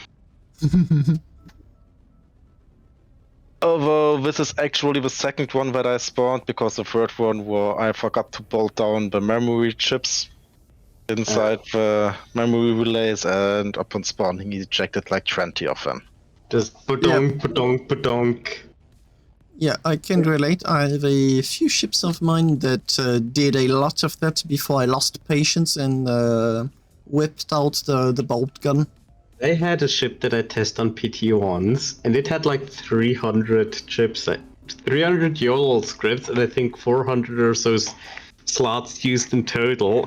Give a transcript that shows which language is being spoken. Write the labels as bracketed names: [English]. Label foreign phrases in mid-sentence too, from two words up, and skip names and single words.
[English] Although this is actually the second one that I spawned, because the third one where I forgot to bolt down the memory chips inside the memory relays, and upon spawning he ejected like 20 of them. Just ba-donk, ba-donk, ba-donk. Yeah, I can relate. I have a few ships of mine that did a lot of that before I lost patience and whipped out the bolt gun. I had a ship that I tested on PT once, and it had like 300 chips, 300 YOLO scripts, and I think 400 or so slots used in total.